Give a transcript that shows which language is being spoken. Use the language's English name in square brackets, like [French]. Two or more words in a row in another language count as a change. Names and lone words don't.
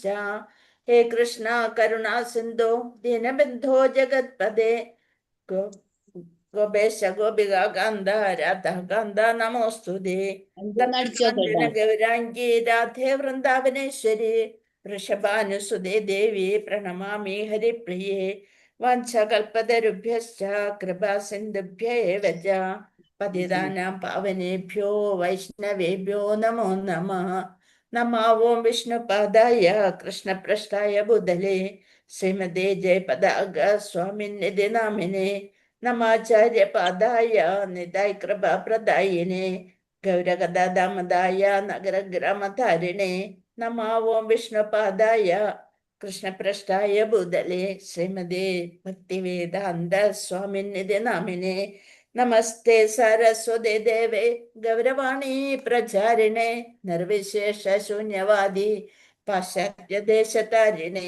[Sanskrit] ഹേ കൃഷ്ണ കരുണാ സിന്ധോ ദീനബന്ധോ ജഗത്പദേ ഗോപേശ ഗോപിക കാന്ത രാധാ കാന്ത നമോസ്തുതേ. ഗൗരാംഗി രാധേ വൃന്ദാവനേശ്വരി വൃഷഭാനുസുതേ ദേവി പ്രണമാമി ഹരിപ്രിയേ. വാഞ്ചകൽപതരുഭ്യശ്ച കൃപാ സിന്ധുഭ്യ ഏവ ച പതിതാനാം പാവനേഭ്യോ വൈഷ്ണവേഭ്യോ നമോ നമഃ. നമോ ഓം വിഷ്ണുപാദായ കൃഷ്ണപ്രഷ്ഠായ ഭൂതലേ ശ്രീമതേ ജയപതാക സ്വാമിനിധി നാമിനെ നമാചാര്യപാദായ നിതായ കൃപാപ്രദായിനെ ഗൗരഗദാദാമദായ നഗരഗ്രാമധാരിണേ. നമോ ഓം വിഷ്ണുപാദായ കൃഷ്ണപ്രഷ്ഠായ ഭൂതലേ ശ്രീമതേ ഭക്തിവേദാന്ത സ്വാമിനിധി നാമിനെ നമസ്തേ സരസ്വതേ ദേവേ ഗൗരവാണി പ്രചാരിണേ നിർവിശേഷ ശൂന്യവാദി പാശ്ചാത്യദേശതാരിണേ.